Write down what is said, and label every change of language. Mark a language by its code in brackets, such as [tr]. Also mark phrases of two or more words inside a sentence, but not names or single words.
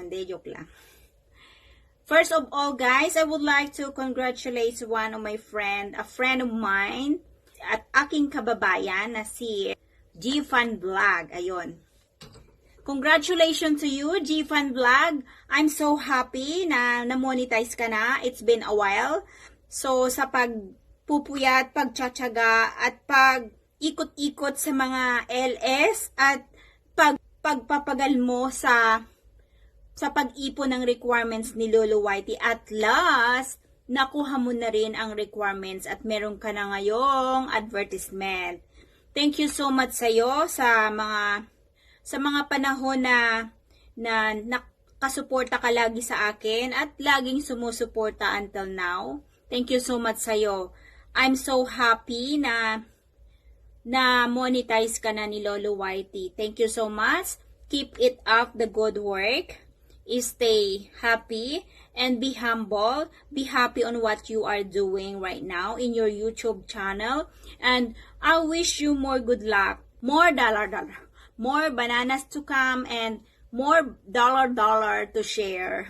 [tl] Hindi, joke lang. [en] First of all guys, I would like to congratulate one of my friend, a friend of mine, [tl] at aking kababayan na si G-Fan Vlog. Ayun. [en] Congratulations to you, G-Fan Vlog. I'm so happy [tl] na na-monetize ka na. [en] It's been a while. So, [tl] sa pagpupuyat, pagtsatsaga, at pag-ikot-ikot sa mga LS, at pagpapagal mo sa pag-ipon ng requirements ni [en] Lolo Whitey, [tl] at last, nakuha mo na rin ang requirements at meron ka na ngayong advertisement. [en] Thank you so much [tl] sa'yo sa mga panahon na nakasuporta ka lagi sa akin at laging sumusuporta [en] until now. Thank you so much sa'yo. I'm so happy na monetize [tl] ka na ni [en] Lolo Whitey. Thank you so much. Keep it up, the good work. Stay happy and be humble. Be happy on what you are doing right now in your YouTube channel. And I wish you more good luck, more dollar, more bananas to come, and more dollar to share.